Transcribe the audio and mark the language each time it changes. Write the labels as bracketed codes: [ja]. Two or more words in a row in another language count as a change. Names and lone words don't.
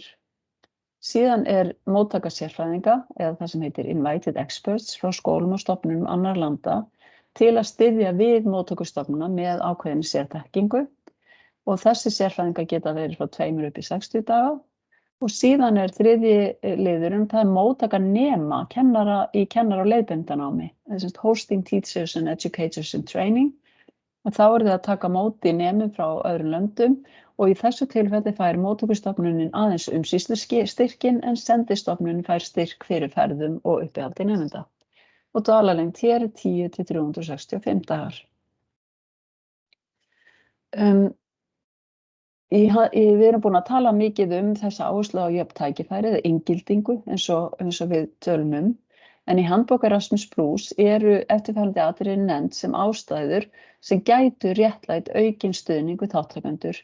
[is] Síðan móttaka sérfræðinga eða það sem heitir [en] Invited Experts [is] frá skólum og stofnunum annarra landa til að styðja við móttökustofnana með ákveðinni sérþekkingu og þessi sérfræðingar geta verið frá 2 upp í 60 daga Og síðan þriðji liðurinn, það móttaka nema kennara í kennar- og leiðbeindanámi, [en] hosting teachers and educators in training. [is] Og þá þið að taka móti nemum frá öðrum löndum og í þessu tilfelli fær móttökustofnunin aðeins umsýslustyrkinn en sendistofnunin fær styrk fyrir ferðum og uppihaldi nemenda. Og dvalarlengd hér 10 til 365 dagar. Við erum búin að tala mikið þessa áherslu á jöfn tækifæri eða inngildingu eins og við tölum en í handbók Erasmus+ eru eftirfarandi atriði nefnd sem ástæður sem gætu réttlætt aukinn stuðning við þátttakendur.